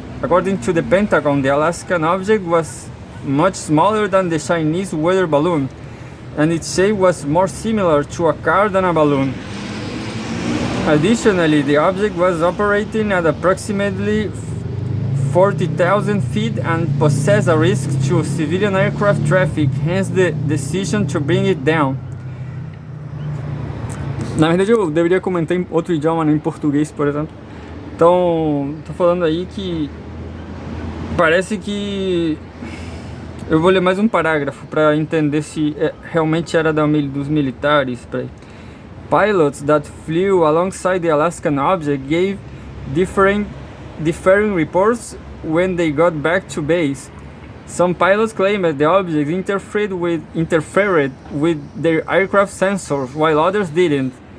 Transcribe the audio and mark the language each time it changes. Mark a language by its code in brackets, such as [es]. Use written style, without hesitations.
[en] According to the Pentagon, the Alaskan object was much smaller than the Chinese weather balloon, and its shape was more similar to a car than a balloon. Additionally, the object was operating at approximately 40,000 feet and posed a risk to civilian aircraft traffic, hence the decision to bring it down. [pt] Na verdade, eu deveria comentar em outro idioma, não em português, por exemplo. Então, tô falando aí que parece que eu vou ler mais um parágrafo para entender se realmente era dos militares. [en] Pilots that flew alongside the Alaskan object gave differing reports when they got back to base. Some pilots claimed that the object interfered with their aircraft sensors, while others didn't.